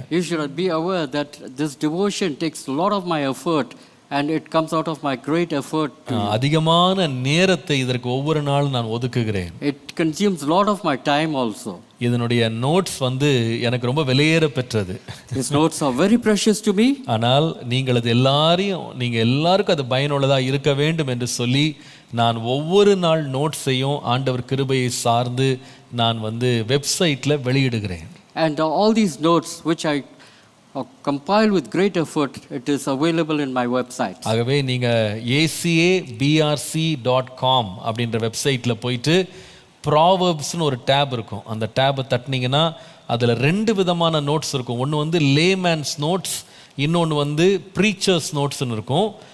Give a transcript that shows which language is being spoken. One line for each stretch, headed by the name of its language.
English: You should be aware that this devotion takes a lot of my effort and it comes out of my great effort.
Tamil: அதிகமான நேரத்தை இதற்கு ஒவ்வொரு நாளும் நான் ஒதுக்குகிறேன்.
English: It consumes a lot of my time also.
Tamil: இதனுடைய notes எனக்கு ரொம்ப விலையேற பெற்றது.
English: These notes are very precious to me.
Tamil: ஆனால் நீங்கள் அது எல்லாருக்கும் அது பயனுள்ளதா இருக்க வேண்டும் என்று சொல்லி நான் ஒவ்வொரு நாள் நோட்ஸையும் ஆண்டவர் கிருபையை சார்ந்து நான் வெப்சைட்ல வெளியிடுகிறேன்.
English: And all these notes which I compile with great effort, it is available in my website.
Tamil: ஆகவே நீங்க acabrc.com அப்படின்ற வெப்சைட்ல போயிட்டு ப்ராவர்ப்ஸ்னு ஒரு டேப் இருக்கும். அந்த டேபை தட்டினீங்கன்னா அதுல 2 விதமான நோட்ஸ் இருக்கும். ஒன்று லேமேன்ஸ் நோட்ஸ், இன்னொன்று ப்ரீச்சர்ஸ் நோட்ஸ்னு இருக்கும்.